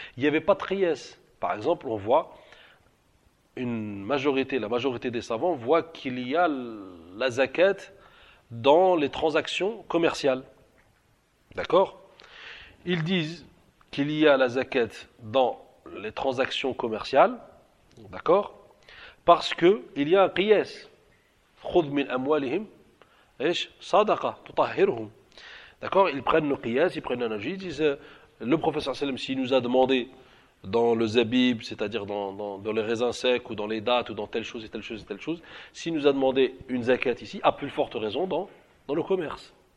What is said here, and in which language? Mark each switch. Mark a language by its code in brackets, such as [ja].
[fr] Il n'y avait pas de trieste. Par exemple, on voit la majorité des savants voient qu'il y a la zakat dans les transactions commerciales. D'accord? Ils disent qu'il y a la zakat dans les transactions commerciales, d'accord? Parce que il y a un qiyas. [ar] خذ من أموالهم إيش صدقة تطهرهم. [fr] D'accord? Ils prennent le qiyas, ils prennent l'analogie. Ils disent, le professeur Salim, s'il nous a demandé dans le zabib, c'est-à-dire dans les raisins secs ou dans les dattes ou dans telle chose et telle chose et telle chose, s'il nous a demandé une zakat ici, à plus forte raison dans le commerce.